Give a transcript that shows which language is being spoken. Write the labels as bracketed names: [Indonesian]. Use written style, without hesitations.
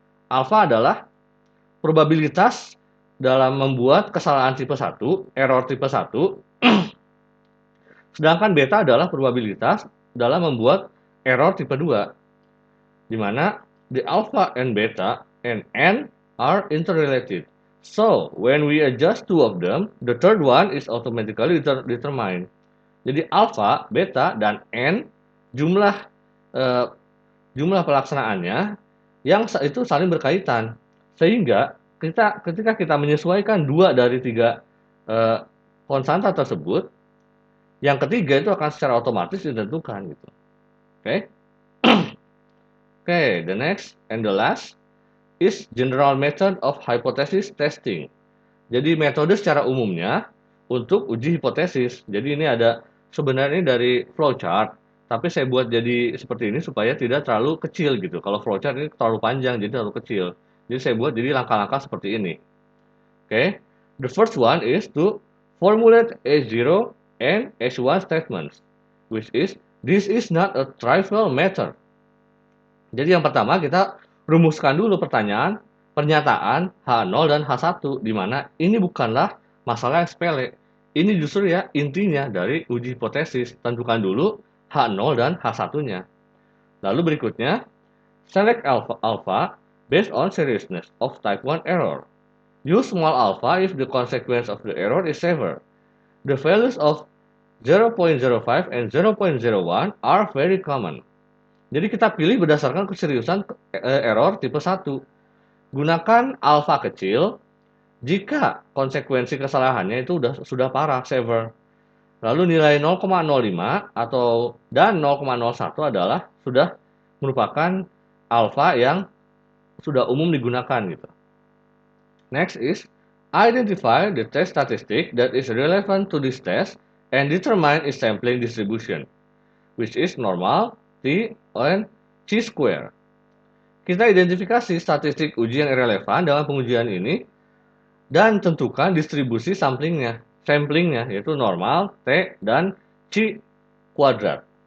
[Indonesian] Alpha adalah probabilitas dalam membuat kesalahan tipe 1, error tipe 1, sedangkan beta adalah probabilitas dalam membuat error tipe 2, di mana [English] the alpha and beta and n are interrelated. So, when we adjust two of them, the third one is automatically determined. [Indonesian] Jadi alpha, beta, dan n jumlah eh, jumlah pelaksanaannya yang itu saling berkaitan. Sehingga ketika kita menyesuaikan dua dari tiga eh, konstanta tersebut, yang ketiga itu akan secara otomatis ditentukan gitu. Oke. [English] Okay, the next and the last is general method of hypothesis testing. [Indonesian] Jadi metode secara umumnya untuk uji hipotesis. Jadi ini ada sebenarnya dari flowchart, tapi saya buat jadi seperti ini supaya tidak terlalu kecil gitu. Kalau flowchart ini terlalu panjang, jadi terlalu kecil. Jadi saya buat jadi langkah-langkah seperti ini. [English] Okay, the first one is to formulate S0 and S1 statements, which is this is not a trivial matter. [Indonesian] Jadi yang pertama kita rumuskan dulu pernyataan H0 dan H1, di mana ini bukanlah masalah yang sepele. Ini justru ya intinya dari uji hipotesis. Tentukan dulu H0 dan H1-nya. Lalu berikutnya, [English] select alpha based on seriousness of type 1 error. Use small alpha if the consequence of the error is severe. The values of 0.05 and 0.01 are very common. [Indonesian] Jadi kita pilih berdasarkan keseriusan error tipe 1. Gunakan alfa kecil jika konsekuensi kesalahannya itu sudah parah, severe. Lalu nilai 0,05 atau dan 0,01 adalah sudah merupakan alfa yang sudah umum digunakan gitu. [English] Next is identify the test statistic that is relevant to this test and determine its sampling distribution, which is normal, T, and chi-square. [Indonesian] Kita identifikasi statistik uji yang relevan dalam pengujian ini dan tentukan distribusi samplingnya, yaitu normal, T, dan chi kuadrat.